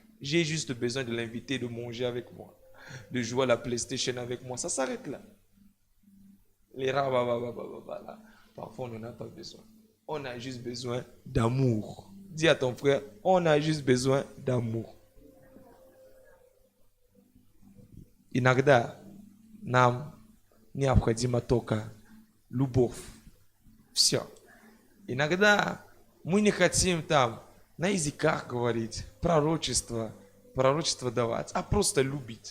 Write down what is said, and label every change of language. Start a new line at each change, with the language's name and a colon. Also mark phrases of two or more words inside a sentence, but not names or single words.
French: J'ai juste besoin de l'inviter, de manger avec moi, de jouer à la PlayStation avec moi. Ça s'arrête là. Les là. Parfois, on n'en a pas besoin. On a juste besoin d'amour. Dis à ton frère, on a juste besoin d'amour.
Russian: Иногда нам необходимо только любовь. Все. Иногда мы не хотим там на языках говорить, пророчество давать, а просто любить.